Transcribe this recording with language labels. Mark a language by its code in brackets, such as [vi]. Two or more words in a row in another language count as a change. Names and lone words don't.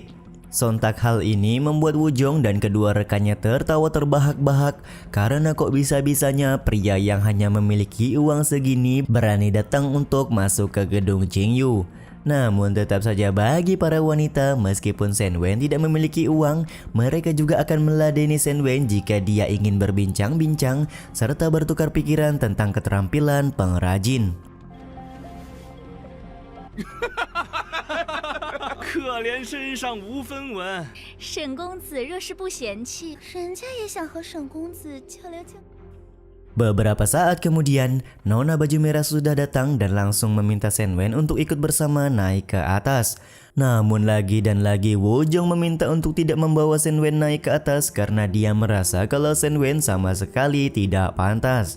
[id] Sontak hal ini membuat Wujong dan kedua rekannya tertawa terbahak-bahak karena kok bisa-bisanya pria yang hanya memiliki uang segini berani datang untuk masuk ke gedung Qingyu. Namun tetap saja bagi para wanita, meskipun Shen Wen tidak memiliki uang, mereka juga akan meladeni Shen Wen jika dia ingin berbincang-bincang serta bertukar pikiran tentang keterampilan pengrajin. [zh] 可怜身上无分文。沈公子若是不嫌弃，人家也想和沈公子交流交流。 [id] Beberapa saat kemudian, Nona baju merah sudah datang dan langsung meminta Shen Wen untuk ikut bersama naik ke atas. Namun lagi dan lagi Wujong meminta untuk tidak membawa Shen Wen naik ke atas karena dia merasa kalau Shen Wen sama sekali tidak pantas.